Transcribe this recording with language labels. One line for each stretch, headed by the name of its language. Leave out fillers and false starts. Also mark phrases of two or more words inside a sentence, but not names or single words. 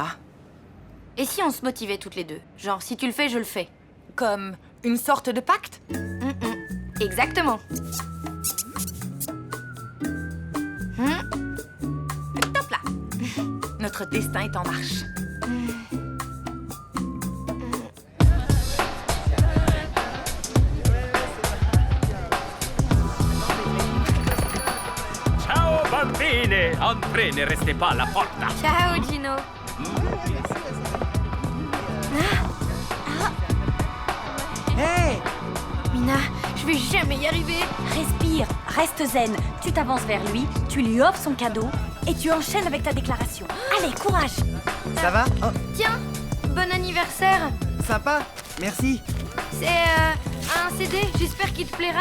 French: Et si on se motivait toutes les deux? Genre, si tu le fais, je le fais. Comme une sorte de pacte? Exactement. Top là. Notre destin est en marche.
Italian: Ciao bambine!
French: Entrez, ne restez pas à la porta.
Italian: Ciao, Gino.
French: Hey! Mina, je vais jamais y arriver. Respire, reste zen. Tu t'avances vers lui, tu lui offres son cadeau et tu enchaînes avec ta déclaration. Allez, courage! Ça va? Oh, Tiens, bon anniversaire. sympa. Merci. C'est un CD, j'espère qu'il te plaira.